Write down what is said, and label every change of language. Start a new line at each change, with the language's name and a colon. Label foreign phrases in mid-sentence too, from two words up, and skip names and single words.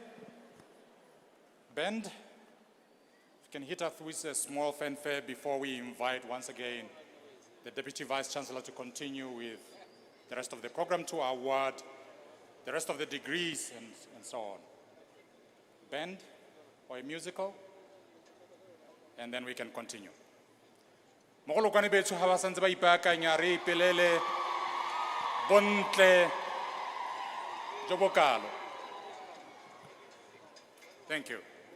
English: Band, you can hit us with a small fanfare before we invite once again the Deputy Vice Chancellor to continue with the rest of the program to award the rest of the degrees and so on. Band or a musical, and then we can continue.
Tswana: Mogolokwane bethu ha ba santse ba ipaakanya re ipelele bontle jo bokalo.
English: Thank you.